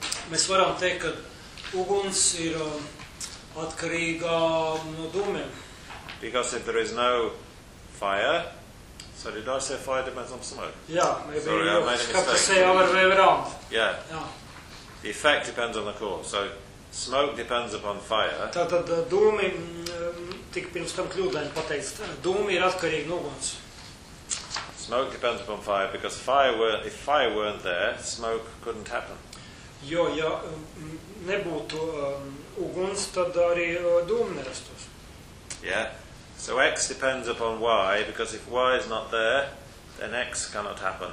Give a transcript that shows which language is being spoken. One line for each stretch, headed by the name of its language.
Latvian: Mēs varam teikt, ka uguns ir atkarīgā no dūmiem.
English: Because if there is no fire... So did I say fire depends on smoke? Yeah, maybe. Sorry, I made a mistake. Have to say our way around. Yeah. The effect depends on the cause. So smoke depends upon fire.
Latvian: Tātad dūmi, tik pirms tam kļūdēm pateicis, dūmi ir atkarīgi no uguns.
English: Smoke depends upon fire because if fire weren't there, smoke couldn't happen.
Latvian: Jo, ja nebūtu uguns, tad arī dūmi nerastos.
English: Yeah. So X depends upon Y, because if Y is not there, then X cannot happen.